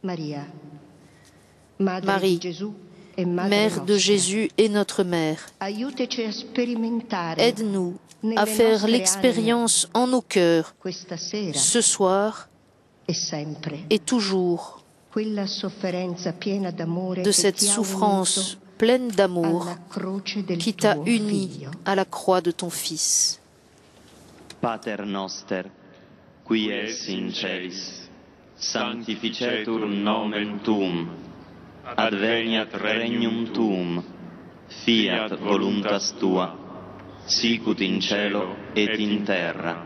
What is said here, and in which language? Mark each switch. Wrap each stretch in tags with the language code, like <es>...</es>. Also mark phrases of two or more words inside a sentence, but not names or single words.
<fr>Marie, mère de Jésus et notre mère, aide-nous à faire l'expérience en nos cœurs, ce soir et toujours, de cette souffrance pleine d'amour qui t'a uni à la croix de ton Fils.</fr> <la>Pater noster, qui es in celis, sanctificetur nomen tuum, adveniat regnum tuum, fiat voluntas tua, sicut in cielo et in terra.</la>